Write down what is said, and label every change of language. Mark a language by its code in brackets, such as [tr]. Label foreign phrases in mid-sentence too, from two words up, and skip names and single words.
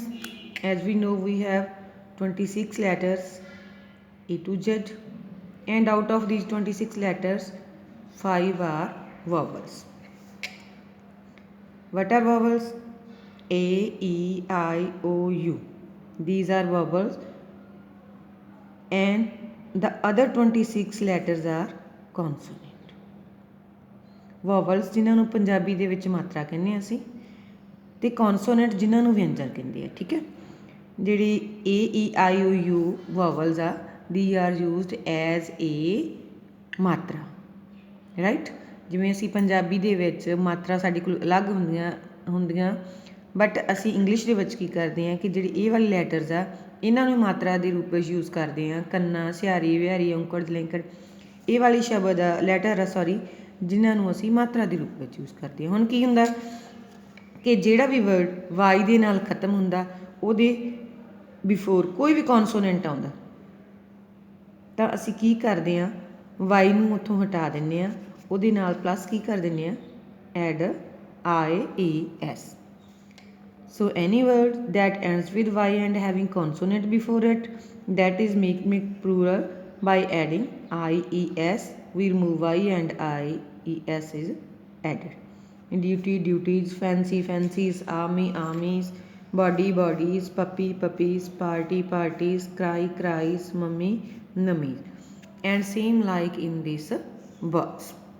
[en] As we know, we have 26 letters A to Z, and out of these 26 letters, 5 are vowels. What are vowels? A, E, I, O, U. These are vowels, and the other 26 letters are consonant. [pa] Vowels ਜਿਨ੍ਹਾਂ ਨੂੰ ਪੰਜਾਬੀ ਦੇ ਵਿੱਚ ਮਾਤਰਾ ਕਹਿੰਦੇ ਹਾਂ ਅਸੀਂ, ਤੇ ਕੌਨਸੋਨੈਂਟ ਜਿਨ੍ਹਾਂ ਨੂੰ ਵਿਅੰਜਨ ਕਹਿੰਦੇ ਆ. ਠੀਕ ਹੈ, ਜਿਹੜੀ A, E, I, O, U vowels ਆ, [en] they are used as a [pa] ਮਾਤਰਾ, ਰਾਈਟ. ਜਿਵੇਂ ਅਸੀਂ ਪੰਜਾਬੀ ਦੇ ਵਿੱਚ ਮਾਤਰਾ ਸਾਡੇ ਕੋਲ ਅਲੱਗ ਹੁੰਦੀਆਂ ਬਟ ਅਸੀਂ ਇੰਗਲਿਸ਼ ਦੇ ਵਿੱਚ ਕੀ ਕਰਦੇ ਹਾਂ ਕਿ ਜਿਹੜੀ ਇਹ ਵਾਲੇ ਲੈਟਰਸ ਆ ਇਹਨਾਂ ਨੂੰ ਮਾਤਰਾ ਦੇ ਰੂਪ ਵਿੱਚ ਯੂਜ਼ ਕਰਦੇ ਹਾਂ. ਕੰਨਾ, ਸਿਹਾਰੀ, ਵਿਹਾਰੀ, ਔਂਕੜ, ਜਲੈਂਕੜ, ਇਹ ਵਾਲੀ ਸ਼ਬਦ ਆ, ਲੈਟਰ ਆ ਸੌਰੀ, ਜਿਨ੍ਹਾਂ ਨੂੰ ਅਸੀਂ ਮਾਤਰਾ ਦੇ ਰੂਪ ਵਿੱਚ ਯੂਜ਼ ਕਰਦੇ ਹਾਂ. ਹੁਣ ਕੀ ਹੁੰਦਾ ਕਿ ਜਿਹੜਾ ਵੀ ਵਰਡ ਵਾਈ ਦੇ ਨਾਲ ਖਤਮ ਹੁੰਦਾ ਉਹਦੇ ਬਿਫੋਰ ਕੋਈ ਵੀ ਕੌਨਸੋਨੈਂਟ ਆਉਂਦਾ ਤਾਂ ਅਸੀਂ ਕੀ ਕਰਦੇ ਹਾਂ, ਵਾਈ ਨੂੰ ਉੱਥੋਂ ਹਟਾ ਦਿੰਦੇ ਹਾਂ, ਉਹਦੇ ਨਾਲ ਪਲੱਸ ਕੀ ਕਰ ਦਿੰਦੇ ਆ, ਐਡ I, E, S. [en] So any word that ends with y and having consonant before it, that is make plural by adding I, E, S. We remove y and I, E, S is added. Duty, duties, fancy, fancies, army, armies, body, bodies, puppy, puppies, party, parties, cry, cries, mummy, mummies, and same like in this box.